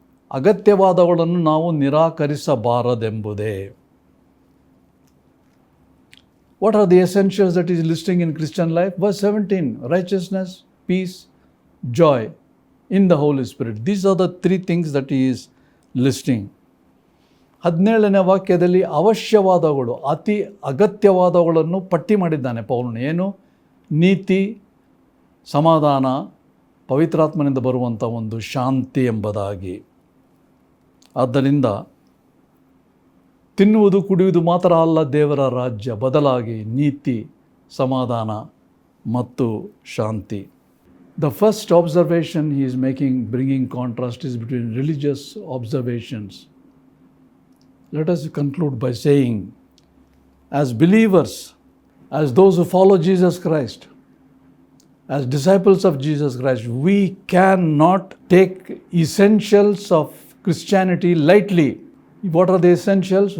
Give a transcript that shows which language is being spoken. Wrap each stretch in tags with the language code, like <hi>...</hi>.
<kn>ಅಗತ್ಯವಾದವುಗಳನ್ನು ನಾವು ನಿರಾಕರಿಸಬಾರದೆಂಬುದೇ.</kn> <en>What are the essentials that he is listing in Christian life? Verse 17, righteousness, peace, joy in the Holy Spirit. These are the 3 things that he is listing.</en> <kn>17ನೇ ವಾಕ್ಯದಲ್ಲಿ ಅವಶ್ಯವಾದವುಗಳು, ಅತಿ ಅಗತ್ಯವಾದವುಗಳನ್ನು ಪಟ್ಟಿ ಮಾಡಿದ್ದಾನೆ ಪೌಲನು. ಏನು? ನೀತಿ, ಸಮಾಧಾನ, ಪವಿತ್ರಾತ್ಮನಿಂದ ಬರುವಂಥ ಒಂದು ಶಾಂತಿ ಎಂಬುದಾಗಿ. ಆದ್ದರಿಂದ ತಿನ್ನುವುದು ಕುಡಿಯುವುದು ಮಾತ್ರ ಅಲ್ಲ ದೇವರ ರಾಜ್ಯ, ಬದಲಾಗಿ ನೀತಿ, ಸಮಾಧಾನ ಮತ್ತು ಶಾಂತಿ.</kn> <en>The first observation he is bringing contrast is between religious observations. Let us conclude by saying, as believers, as those who follow Jesus Christ, as disciples of Jesus Christ, we cannot take essentials of Christianity lightly. What are the essentials?</en>